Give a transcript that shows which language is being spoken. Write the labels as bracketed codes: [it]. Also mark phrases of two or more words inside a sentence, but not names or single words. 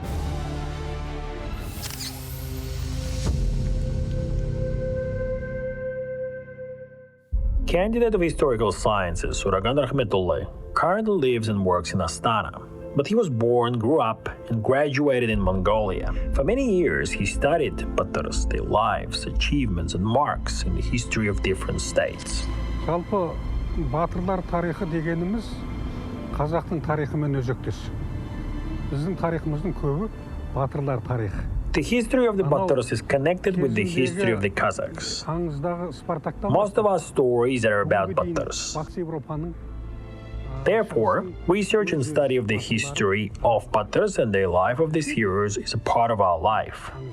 [en] Candidate of Historical Sciences, Suragan Rahmetullah, currently lives and works in Astana. But he was born, grew up, and graduated in Mongolia. For many years, he studied Batyrs, their lives, achievements, and marks in the history of different states. [kk] Жалпы батырлар тарихы дегенimiz қазақтың тарихымен өзектес. Біздің тарихымыздың көбі батырлар тарихы. [en] The history of the Batyrs is connected with the history of the Kazakhs. Most of our stories are about Batyrs. Therefore, research and study of the history of Batyrs and the life of these heroes is a part of our life.